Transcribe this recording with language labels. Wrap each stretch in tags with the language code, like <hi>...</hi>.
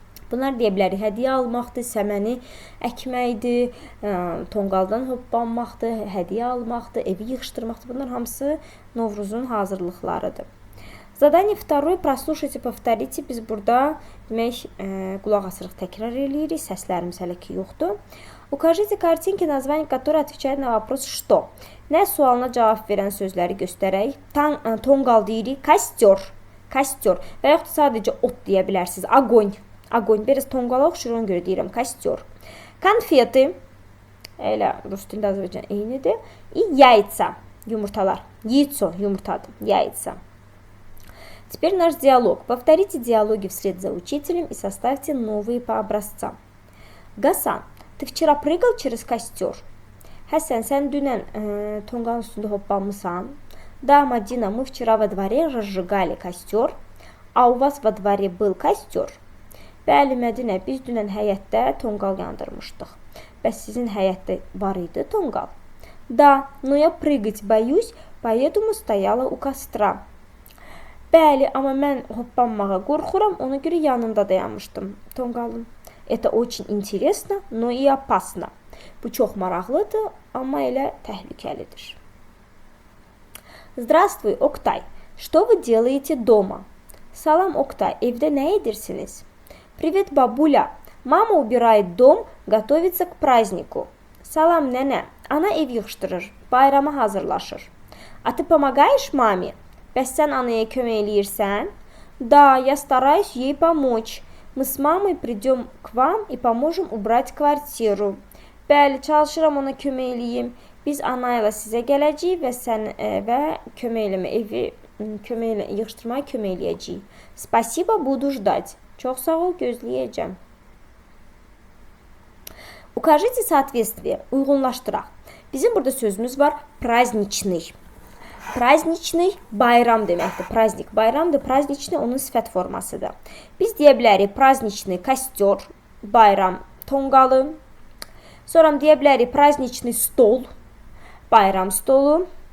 <az>Bunlar deyə bilərik, hədiyyə almaqdır, səməni əkməkdir, tonqaldan hoppanmaqdır, hədiyyə almaqdır, evi yığışdırmaqdır. Bunlar hamısı Novruzun hazırlıqlarıdır.</az> <ru>Задание второе, прослушайте, повторите.</ru> <az>Biz burada demək, qulaq asırıq, təkrar eləyirik, səslərimiz hələ ki yoxdur.</az> <ru>Укажите картинки, название которой отвечает на вопрос «что».</ru> <az>Nə sualına cavab verən sözləri göstərək. Tonqal deyirik,</az> <ru>kостер, kостер</ru> <az>və yaxud sadəcə ot deyə bilərsiniz,</az> <ru>огонь. Огонь.</ru> <az>Biraz tonqala oxşur, ona görə deyirəm,</az> <ru>kостер.</ru> <az>Konfeti. Elə rus dilində Azərbaycan eynidir.</az> <ru>И яйца.</ru> <az>Yumurtalar.</az> <ru>Яйцо,</ru> <az>yumurtadır.</az> <ru>Яйца. Теперь наш диалог. Повторите диалоги вслед за учителем и составьте новые по образцам. Гасан, ты вчера прыгал через костер?</ru> <az>Həsən, sən dünən tonqalın üstündə hoppanmısan?</az> <ru>Да, Мадина, мы вчера во дворе разжигали костер, а у вас во дворе был костер?</ru> <az>Bəli, Mədinə, biz dünən həyətdə tonqal yandırmışdıq. Bəs sizin həyətdə var idi tonqal?</az> <ru>Да, но я прыгать боюсь, поэтому стояла у костра.</ru> <az>Bəli, amma mən hoppanmağa qorxuram, ona görə yanında dayanmışdım tonqalın.</az> <ru>Это очень интересно, но и опасно.</ru> <az>Bu çox maraqlıdır, amma elə təhlükəlidir.</az> <ru>Здравствуй,</ru> <az>Oktay.</az> <ru>Что вы делаете дома?</ru> <az>Salam, Oktay, evdə nə edirsiniz?</az> <ru>Привет, бабуля. Мама убирает дом, готовится к празднику.</ru> <az>Salam, nənə. Ana ev yığışdırır, bayrama hazırlaşır.</az> <ru>А ты помогаешь маме?</ru> <az>Bəs sən anaya kömək eləyirsən?</az> <ru>Да, я стараюсь ей помочь. Мы с мамой придем к вам и поможем убрать квартиру.</ru> <az>Bəli, çalışıram ona kömək eləyim. Biz ana ilə sizə gələcəyik və kömək eləmə, evi yığışdırmaya kömək eləyəcəyik.</az> <ru>Spasibo, budu ждать.</ru> <az>Çox sağ ol, gözləyəcəm.</az> <ru>Укажите соответствие,</ru> <az>uyğunlaşdıraq. Bizim burada sözümüz var, праздничный. Праздничный bayram deməkdir. Праздник bayramdır, праздничный onun sifət formasıdır. Biz deyə bilərik</az> <ru>праздничный kostyor,</ru> <az>bayram tonqalı. Sonra deyə bilərik</az> <ru>праздничный stol,</ru> <az>bayram stolu.</az>